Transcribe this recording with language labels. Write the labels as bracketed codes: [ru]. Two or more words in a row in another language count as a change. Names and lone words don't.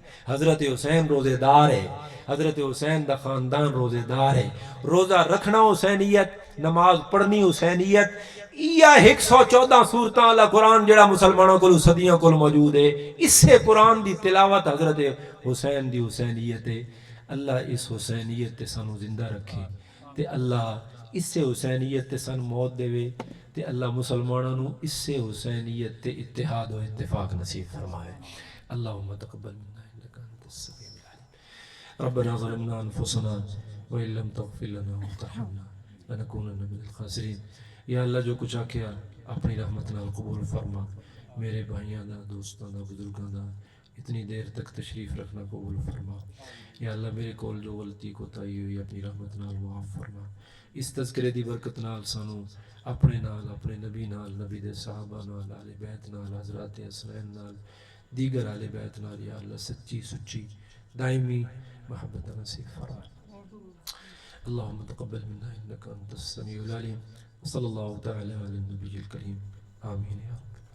[pa] حضرت حسین روزے دار ہے، حضرت حسین دا خاندان روزے دار ہے، روزہ رکھنا حسینیت، نماز پڑھنی حسینیت، یا 114 سورتاں والا قرآن جڑا مسلمانوں کو صدیوں کو موجود ہے، اس سے قرآن دی تلاوت حضرت حسین دی حسینیت ہے۔ اللہ اس حسینیت تے سانو زندہ رکھے تے اللہ اس سے حسینیت تے سان موت دے وے تے اللہ مسلمانوں نو اس سے حسینیت تے اتحاد و اتفاق نصیب فرمائے۔ [ar] اللہم تقبل منا انک انت السمیع العلیم۔ ربنا ظلمنا انفسنا وان لم تغفر لنا وترحمنا لنکونن من الخاسرین. [pa] یا اللہ جو کچھ آکھیا اپنی رحمت نال قبول فرما. میرے بھائیاں دا، دوستاں دا، بزرگاں دا اتنی دیر تک تشریف رکھنا قبول فرما. یا اللہ میرے کول جو غلطی کوتاہی ہوئی اپنی رحمت نال معاف فرما. اس تذکرے دی برکت نال سانو اپنے نال، اپنے نبی نال، نبی دے صحابہ نال، اہل بیت نال، حضرات حسنین نال، دیگر اہل بیت نال یا اللہ سچی سچی دائمی محبت نصیب فرما. [ar] اللهم تقبل منا انك انت السميع العليم. صلى الله تعالى على النبي الكريم. آمين يا رب.